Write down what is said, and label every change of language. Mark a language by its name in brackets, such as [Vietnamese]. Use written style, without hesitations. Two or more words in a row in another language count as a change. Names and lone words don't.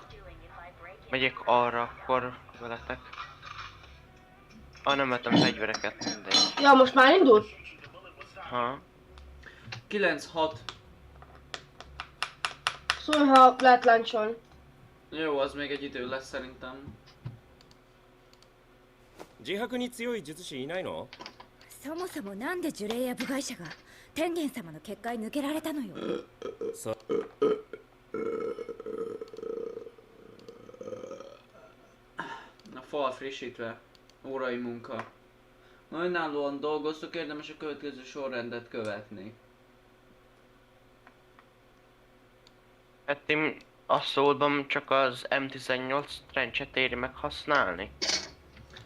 [Hungarian] Megyek arra akkor veletek. Nem vettem fegyvereket, mindegy. Ja, most már indult? Ha? 9-6. Szólj, ha lehet láncsolni. Jó, az még egy idő lesz szerintem. [Japanese] 自白に強い術師いないの？そもそもなんで呪霊や部外者が天元様の結界抜けられたのよ。 [Hungarian] A fal frissítve. Órai munka. Ha önállóan dolgoztok, érdemes a következő sorrendet követni. Hát én a szóban csak az M18 trencset éri meg használni.